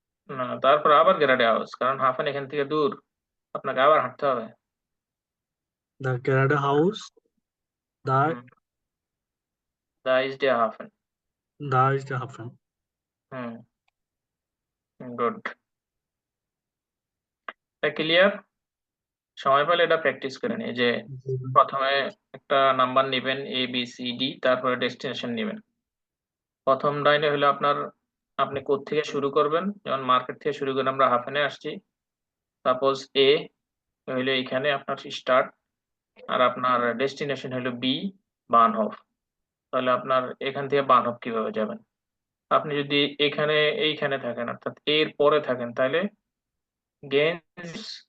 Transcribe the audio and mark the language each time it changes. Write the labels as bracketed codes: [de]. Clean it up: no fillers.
[bn] না তারপর আবার geradeaus কারণ হাফেন এখান থেকে দূর আপনাকে আবার হাঁটতে হবে [de] the Geradeaus. হুম, da ist der Hafen Da ist der Hafen. [bn] Hmm good clear সময় পেলে এটা প্র্যাকটিস করে নিয়ে যে প্রথমে একটা নাম্বার নেবেন এ বি সি ডি তারপরে ডেস্টিনেশন নেবেন প্রথম লাইনে হলো আপনার আপনি কোথা থেকে শুরু করবেন যেমন মার্কেট থেকে শুরু করে আমরা হাফেনে আসছি সাপোজ এ হইলো এখানে আপনার স্টার্ট আর আপনার ডেস্টিনেশন হলো বি বানহোফ তাহলে আপনার এখান থেকে বানহোফ কিভাবে যাবেন আপনি যদি এইখানে থাকেন অর্থাৎ এর পরে থাকেন তাহলে গেন্স